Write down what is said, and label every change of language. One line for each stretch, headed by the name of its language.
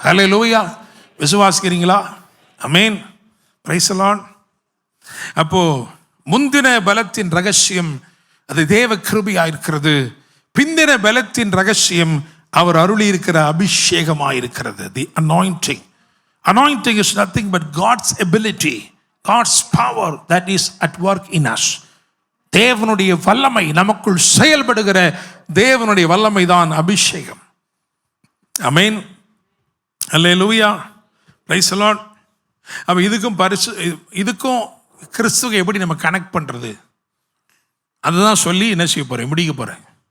Tamil: அல்லேலூயா. விசுவாசிக்கிறீங்களா? ஆமென். Praise the Lord. அப்போ முந்தின பலத்தின் ரகசியம் அது தேவ கிருபையா இருக்கிறது. பிந்தின பலத்தின் ரகசியம் அவர் அருளி இருக்கிற அபிஷேகமாக இருக்கிறது.
English: The anointing. Anointing is nothing but God's ability, God's power that is at work in us.
Tamil: தேவனுடைய வல்லமை, நமக்குள் செயல்படுகிற தேவனுடைய வல்லமை தான் அபிஷேகம். ஆமென். அல்லேலூயா. Praise the Lord. அப்ப இதுக்கும் கிறிஸ்துவை எப்படி நம்ம கனெக்ட் பண்றது, அதுதான் சொல்லி என்ன செய்ய போறேன், முடிக்க போறேன்.